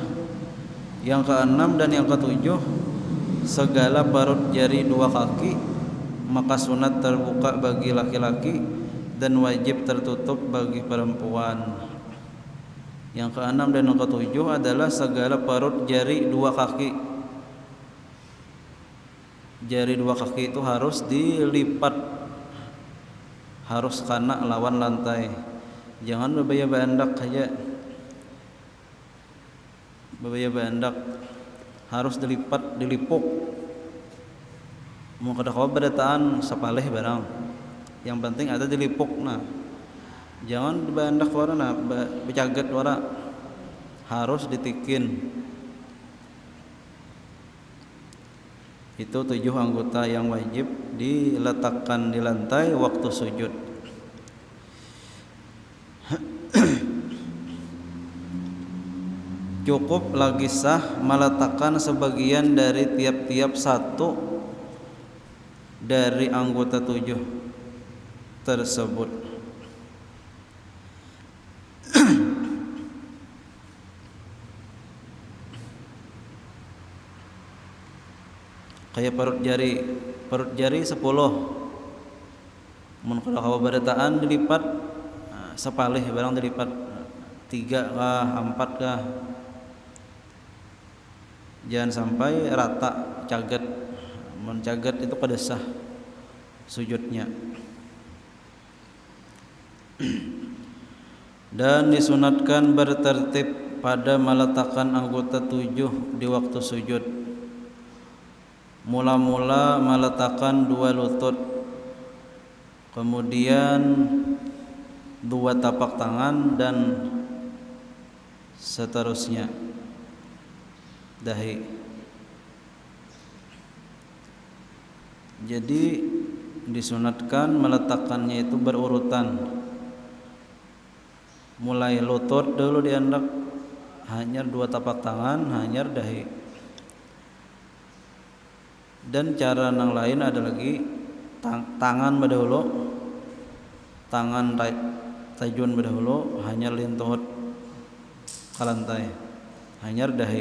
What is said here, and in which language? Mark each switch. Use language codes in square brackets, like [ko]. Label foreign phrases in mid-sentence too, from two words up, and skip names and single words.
[id] Yang keenam dan yang ketujuh, segala parut jari 2 kaki, maka sunat terbuka bagi laki-laki dan wajib tertutup bagi perempuan. Yang keenam dan yang ketujuh adalah segala parut jari 2 kaki. Jari 2 kaki itu harus dilipat, harus kena lawan lantai. [bjn] Jangan bebaya bandak aja. Bebaya bandak harus dilipuk. Mau kada kawa badataan sapaleh barang. Yang penting ada dilipuk nah. Jangan dibandak warna becaget wara. Harus ditikin. [id] Itu 7 anggota yang wajib diletakkan di lantai waktu sujud. Cukup lagi sah meletakkan sebagian dari tiap-tiap satu dari anggota 7 tersebut. Kayak perut jari 10. [bjn] Mun kalau kawa barataan dilipat sepalih barang dilipat 3 kah 4 kah. Jangan sampai rata caget. Mun caget itu kada sah sujudnya. [id] Dan disunatkan bertertib pada meletakkan anggota 7 di waktu sujud. Mula-mula meletakkan 2 lutut, kemudian 2 tapak tangan dan seterusnya dahi. Jadi disunatkan meletakkannya itu berurutan. [bjn] Mulai lutut dulu diandak, hanyar 2 tapak tangan, hanyar dahi. Dan cara yang lain ada lagi tangan berdahulu, tangan tajun berdahulu, hanyar lintuhut ke lantai, hanyar dahi.